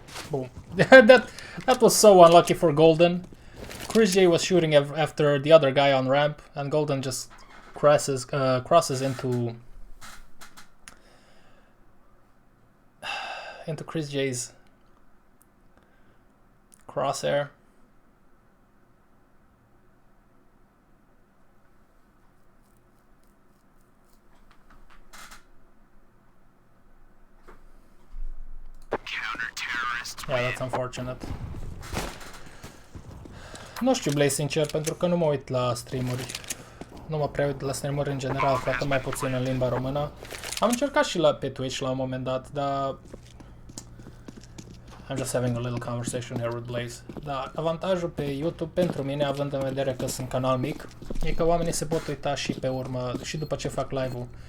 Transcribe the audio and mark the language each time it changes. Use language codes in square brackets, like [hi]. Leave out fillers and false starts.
[en] Boom. that was so unlucky for Golden. ChilledCow was shooting after the other guy on ramp, and Golden just crosses into ChilledCow's crosshair. Yeah, that's unfortunate. [ro] Nu știu, Blaze, sincer, pentru că nu mă uit la streamuri. Nu mă prea uit la streamuri în general, foarte mai puțin în limba română. Am încercat și pe Twitch la un moment dat, dar... [en] I'm just having a little conversation here with Blaze. [ro] Dar avantajul pe YouTube pentru mine, având în vedere că sunt canal mic, e că oamenii se pot uita și pe urmă, și după ce fac live-ul.